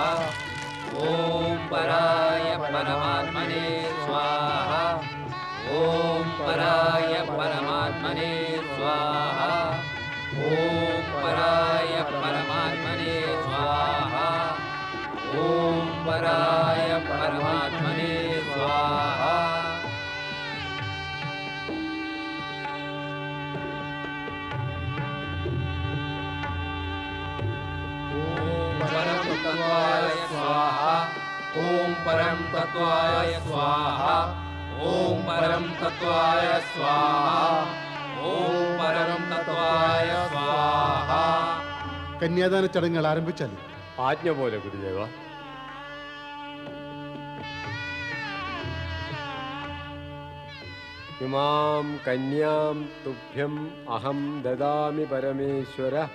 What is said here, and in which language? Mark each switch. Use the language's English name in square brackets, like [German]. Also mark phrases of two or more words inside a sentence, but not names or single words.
[Sanskrit] ഓം പരായ പരമാത്മനേ സ്വാഹ. ഓം പരായ പരമാത്മനേ സ്വാഹ. ഓം പരായ പരമാത്മനേ സ്വാഹ. ഓം പരായ പരമാത്മനേ സ്വാഹ. ओम परम तत्वाय स्वाहा. ओम परम तत्वाय स्वाहा. ओम परम तत्वाय स्वाहा. [Malayalam] കന്യാദാന ചടങ്ങുകൾ ആരംഭിച്ചാൽ ആജ്ഞ പോലെ ഗുരുദേവ. [Sanskrit] ഇമാം കന്യാം തുഭ്യം അഹം ദദാമി പരമേശ്വര.